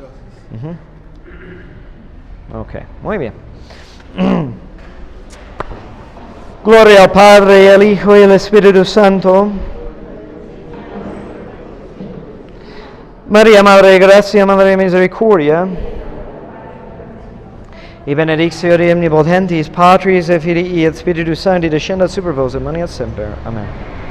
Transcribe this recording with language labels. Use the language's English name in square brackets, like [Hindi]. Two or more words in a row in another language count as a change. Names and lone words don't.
[Spanish] Ok, muy bien. Gloria al Padre, al Hijo y al Espíritu Santo. María, Madre de Gracia, Madre de Misericordia, [Latin] y benedictio de omnipotens Patris et Filii et Spiritus Sancti descendat super vos et manet semper. Amen.